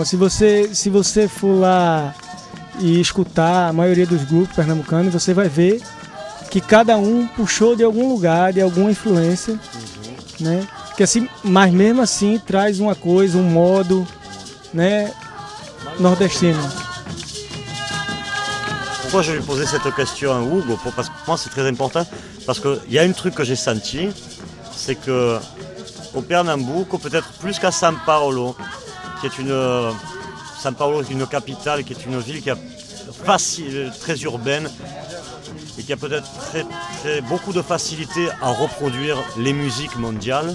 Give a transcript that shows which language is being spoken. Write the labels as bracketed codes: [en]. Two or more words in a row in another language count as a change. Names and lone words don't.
[pt] Se você for lá e escutar a maioria dos grupos pernambucanos, você vai ver que cada um puxou de algum lugar, de alguma influência, né? Que assim, mas mesmo assim traz uma coisa, um modo, né, nordestino. [fr] pourquoi je lui posais cette question à Hugo? Parce que pour moi c'est très important, parce qu'il y a un truc que j'ai senti, c'est que au Pernambouco, peut-être plus qu'à São Paulo, São Paulo est une capitale, qui est une ville qui est très urbaine et qui a peut-être beaucoup de facilité à reproduire les musiques mondiales.